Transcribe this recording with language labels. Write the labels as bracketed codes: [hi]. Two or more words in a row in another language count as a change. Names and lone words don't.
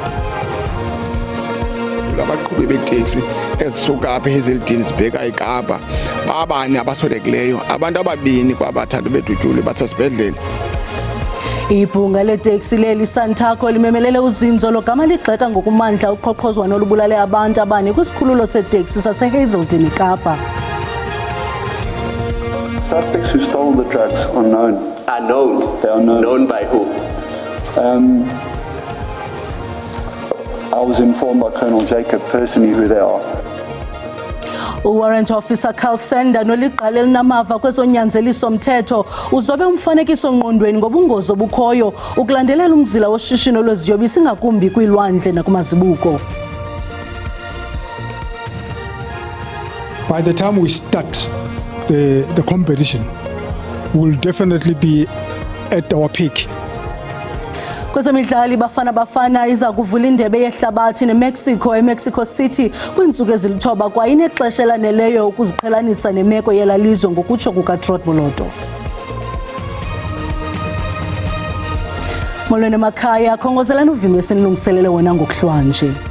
[xh] Abaqhubi beteksi ezisuka apha eHazeldean sibheka eKapa babane abasolekileyo, abantu ababini kwabathathu bedutyulwe basesibhedlele. Ibhunga leteksi leli-Santaco limemelele uzinzo logama ligxeka ngokumandla uqhoqhozwano olubulale abantu abane kwisikhululo seteksi saseHazeldean eKapa. [en] Suspects who stole the drugs are known. Are known? They are known. Known by who? I was informed by Colonel Jacob personally who they are. [xh] Warrant Officer Carl Sender noliqala elinamava kwezonyanzeliso mthetho uzobe umfanekiso ngqondweni ngobungozi obukhoyo ukulandelela umzila woshishino lweziyobisi ngakumbi kwilwandle nakumazibuko. [en] By the time we start the competition, we'll definitely be at our peak. [xh] Kwezemidlalo Bafana iza kuvula indebe yehlabathi neMexico eMexico City kwiintsuku ezilithoba kwa inexesha elaneleyo ukuziqhelanisa nemeko yelalizwe ngokutsho kukaTrot Boloto. Molweni emakhaya, khongozelani uvimba esinilungiselele wona ngokuhlwanje.